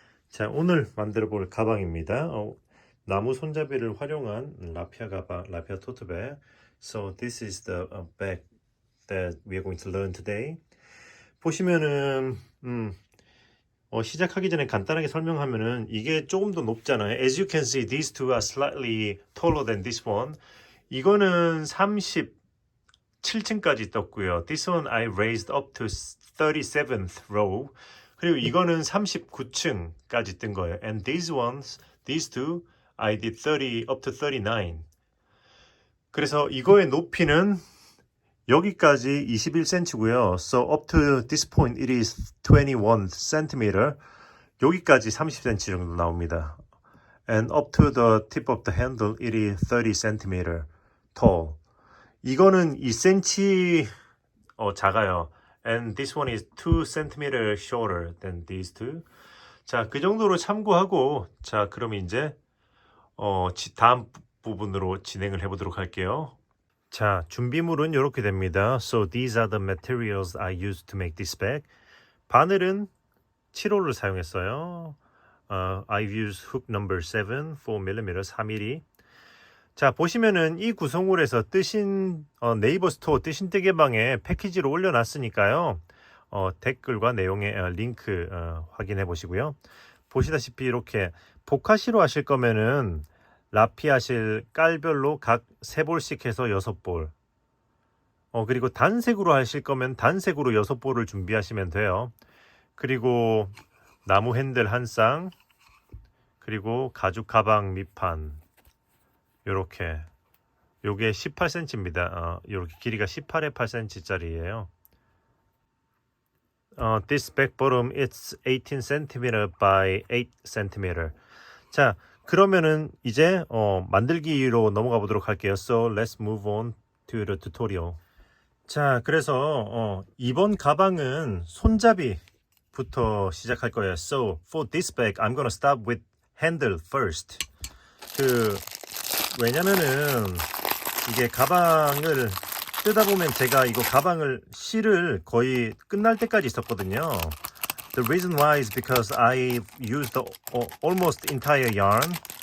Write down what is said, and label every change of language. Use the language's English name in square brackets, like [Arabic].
[Korean] 자, 오늘 만들어 볼 가방입니다. 나무 손잡이를 활용한 라피아 가방, 라피아 토트백. [English] So this is the bag that we are going to learn today. [Korean] 보시면은 시작하기 전에 간단하게 설명하면은 이게 조금 더 높잖아요. [English] As you can see, these two are slightly taller than this one. [Korean] 이거는 37층까지 떴고요. [English] This one I raised up to 37th row. [Korean] 그리고 이거는 39층까지 뜬 거예요. [English] And these two, I did 30 up to 39. [Korean] 그래서 이거의 높이는 여기까지 21cm고요. [English] So up to this point it is 21 cm. [Korean] 여기까지 30cm 정도 나옵니다. [English] And up to the tip of the handle it is 30 cm tall. [Korean] 이거는 2cm 작아요. [English] And this one is 2 cm shorter than these two. [Korean] 자, 그 정도로 참고하고, 자, 그럼 이제 다음 부분으로 진행을 해보도록 할게요. 자, 준비물은 이렇게 됩니다. [English] So these are the materials I used to make this bag. [Korean] 바늘은 7호를 사용했어요. [English] I've used hook number 7, 4mm, 4mm. [Korean] 자, 보시면은 이 구성물에서 뜨신 네이버 스토어 뜨신 뜨개방에 패키지로 올려놨으니까요. 댓글과 내용의 링크 확인해 보시고요. 보시다시피 이렇게 보카시로 하실 거면은 라피아실 깔별로 각 3볼씩 해서 6볼. 그리고 단색으로 하실 거면 단색으로 6볼을 준비하시면 돼요. 그리고 나무 핸들 한 쌍, 그리고 가죽 가방 밑판. 요렇게 요게 18cm입니다. 요렇게 길이가 18에 8cm짜리예요. [English] This back bottom is 18 cm by 8 cm. [Korean] 자, 그러면은 이제 만들기로 넘어가 보도록 할게요. [English] So let's move on to the tutorial. [Korean] 자, 그래서 이번 가방은 손잡이부터 시작할 거예요. [English] So for this bag, I'm gonna start with handle first. [Korean] 왜냐면은 이게 가방을 뜨다 보면 제가 이거 가방을 실을 거의 끝날 때까지 있었거든요. [English] The reason why is because I used almost entire yarn.